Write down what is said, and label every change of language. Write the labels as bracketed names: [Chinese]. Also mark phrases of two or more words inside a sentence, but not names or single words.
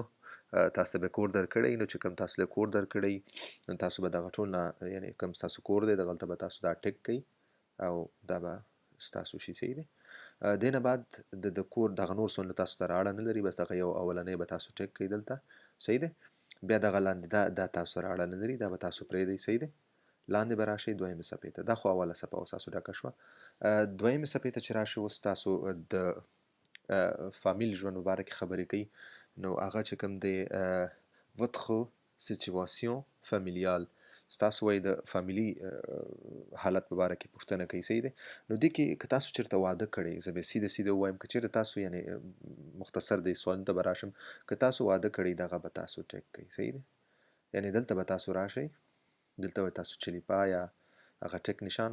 [Pashto] تاسو ته به کور درکړی نو چې کوم تاسو له کور درکړی نو تاسو به دغه ټول نه یعنې کوم ستاسو کور دی دغلته به تاسو دا ټیک کړئ او دا به ستاسو شي صحیح دی دې نه بعد د کور دغه نور څه تاسو ته اړه نه لري بس دغه یو اولنی به تاسو ټیک کړئ دلته صحیح دی بیا دغه لاندې دا تاسو سره اړه نه لري دا به تاسو پرېږدئ صحیح دی لاندې به راشئ دویمې صفحې ته دا خو اوله صفحه اوس ستاسو ډکه شوه دویمې صفحې ته چې راشئ اوس تاسو د فامیل ژوند په باره کې خبرې کوي نو هغه چې کوم دی [French] votre situation familiale [Pashto] ستاسو وایي د فامیلي حالت په باره کې پوښتنه کوي صحیح دی نو دې کې که تاسو چېرته واده کړی زه به سیده ووایم که چېرته تاسو یعنې مختصر دی سوالونو ته به راشم که تاسو واده کړی دغه به تاسو ټیک کوئ صحیح دی یعنې دلته به تاسو راشئ دلته به تاسو چلیپا یا هغه ټیک نشان